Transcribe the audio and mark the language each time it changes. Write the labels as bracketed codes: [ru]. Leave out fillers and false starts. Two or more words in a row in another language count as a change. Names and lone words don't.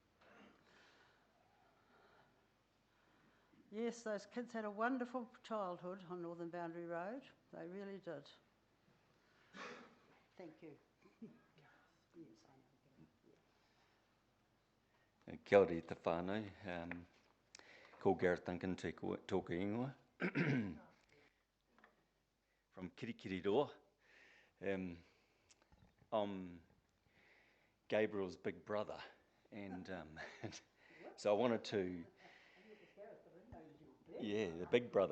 [en] Yes, those kids had a wonderful childhood on Northern Boundary Road. They really did. Thank you. Yes, I know. [mi] Kia ora te whānau. Ko Gareth Duncan te tōku ingoa. [en] From Kirikiriroa. I'm Gabriel's big brother, and so I wanted to... Yeah, the big brother.